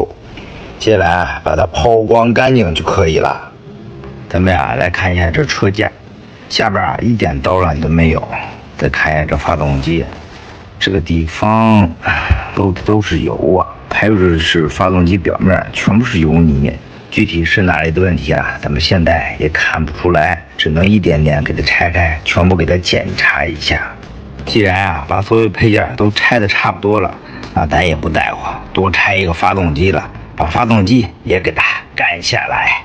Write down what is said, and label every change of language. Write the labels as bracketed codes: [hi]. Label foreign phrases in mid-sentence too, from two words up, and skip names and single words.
[zh] 接下來啊，把它拋光乾淨就可以了。咱們呀，來看一下這車架，下邊啊一點刀染都沒有。再看一下這發動機，這個地方都是油啊，還有這是發動機表面全部是油泥。具體是哪裡的問題啊？咱們現在也看不出來，只能一點點給它拆開，全部給它檢查一下。既然啊把所有配件都拆得差不多了，那咱也不在乎，多拆一個發動機了，把發動機也給它幹下來。